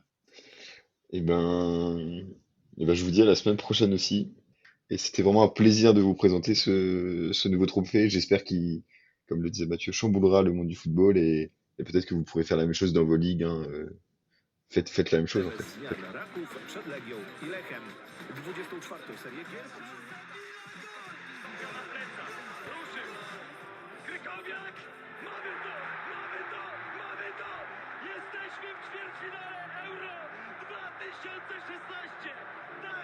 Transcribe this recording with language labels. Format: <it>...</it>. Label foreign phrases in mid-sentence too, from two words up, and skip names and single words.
<fr>Et ben, et ben, je vous dis à la semaine prochaine aussi. Et c'était vraiment un plaisir de vous présenter ce nouveau trophée. J'espère qu'il, comme le disait Mathieu, chamboulera le monde du football et peut-être que vous pourrez faire la même chose dans vos ligues, hein. Faites la même chose en</fr> <pl>Mecz</pl> <fr>fait.</fr> <pl>dnia dla Raków przed Legią i Lechem. 24. serię gier. Na plecach, ruszył. Krykowiak! Mamy to! Mamy to! Mamy to! Jesteśmy w ćwierćfinale Euro 2016!</pl>